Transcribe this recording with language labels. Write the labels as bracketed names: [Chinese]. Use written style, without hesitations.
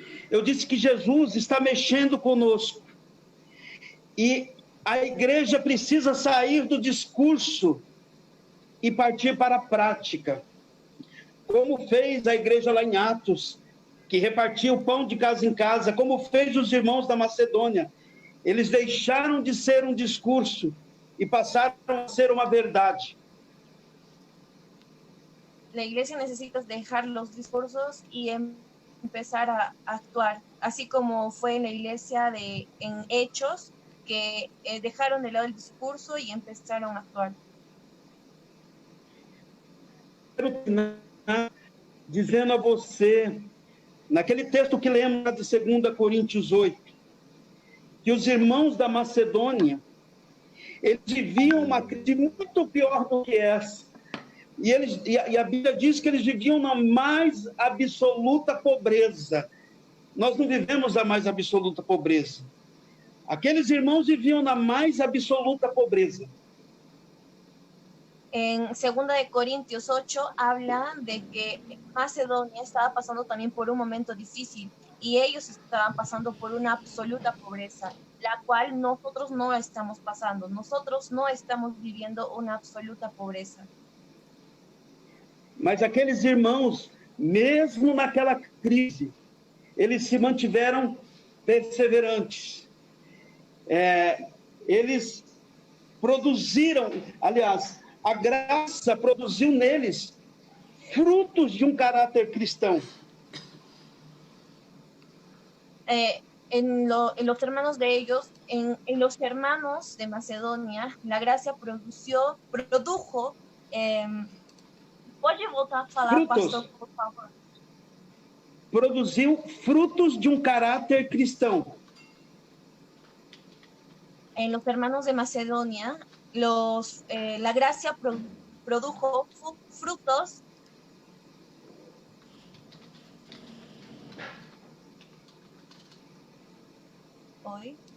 [Portuguese] Eu disse que Jesus está mexendo conosco. E a igreja precisa sair do discurso e partir para a prática. Como fez a igreja lá em Atos, que repartia o pão de casa em casa, como fez os irmãos da Macedônia. Eles deixaram de ser um discurso e passaram a ser uma verdade. [Spanish] La iglesia necesita dejar los discursos y empezar a actuar, así como fue en la iglesia en Hechos, que dejaron de lado el discurso y empezaron a actuar. [Portuguese] Quero terminar dizendo a você, naquele texto que lemos de 2 Coríntios 8, que os irmãos da Macedônia, eles viviam uma crise muito pior do que essa. E a Bíblia diz que eles viviam na mais absoluta pobreza. Nós não vivemos a mais absoluta pobreza. Aqueles irmãos viviam na mais absoluta pobreza. [Spanish] En 2 Corintios 8 habla de que Macedonia estaba pasando también por un momento difícil y ellos estaban pasando por una absoluta pobreza, la cual nosotros no estamos pasando. Nosotros no estamos viviendo una absoluta pobreza. [Portuguese] Mas aqueles irmãos, mesmo naquela crise, eles se mantiveram perseverantes. Eles produziram, aliás, a graça produziu neles frutos de um caráter cristão. [Spanish] En los hermanos de ellos, en los hermanos de Macedonia, la gracia produjo, pode voltar a falar, pastor, por favor? [Portuguese] Produziu frutos de um caráter cristão. [Spanish] En los hermanos de Macedonia, la gracia produjo frutos hoy.